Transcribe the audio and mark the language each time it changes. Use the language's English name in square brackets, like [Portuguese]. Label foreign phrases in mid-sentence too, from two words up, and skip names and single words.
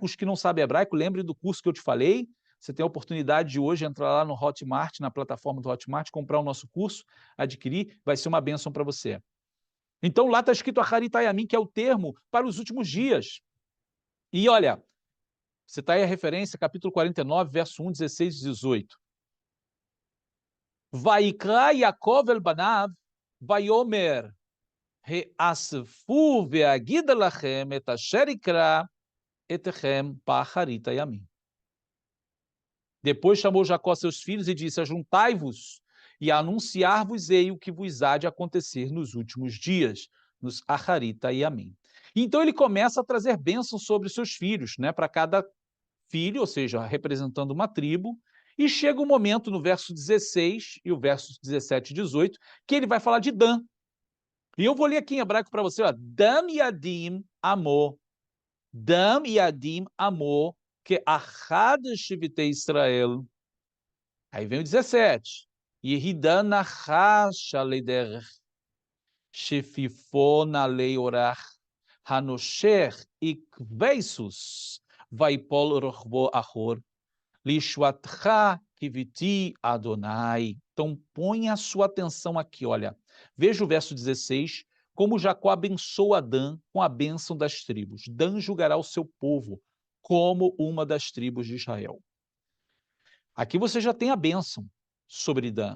[Portuguese] Os que não sabem hebraico, lembre do curso que eu te falei. Você tem a oportunidade de hoje entrar lá no Hotmart, na plataforma do Hotmart, comprar o nosso curso, adquirir, vai ser uma bênção para você. Então lá está escrito Aharitayamim, que é o termo para os últimos dias. E olha, você está aí a referência, capítulo 49, verso 1, 16 e 18. [Hebrew] ויקרא יעקב אל בניו, ויאמר, האספו ואגידה לכם את אשר יקרא אתכם באחרית הימים. [Portuguese] Depois chamou Jacó seus filhos e disse: ajuntai-vos e anunciar-vos-ei o que vos há de acontecer nos últimos dias, nos [Hebrew] אחרית הימים. [Portuguese] Então ele começa a trazer bênçãos sobre seus filhos, né, para cada filho, ou seja, representando uma tribo, e chega um momento no verso 16 e o verso 17 e 18, que ele vai falar de Dan. E eu vou ler aqui em hebraico para você, ó, [Hebrew] דן ידין עמו, דן ידין עמו, כאחד שבטי ישראל. [Portuguese] Aí vem o 17. [Hebrew] יהי דן נחש עלי דרך, שפיפן עלי ארח, הנשך עקבי סוס, ויפל רכבו אחור, לישועתך קויתי יהוה. [Portuguese] Então, põe a sua atenção aqui, olha. Veja o verso 16, como Jacó abençoa Dan com a bênção das tribos. Dan julgará o seu povo como uma das tribos de Israel. Aqui você já tem a bênção sobre Dan.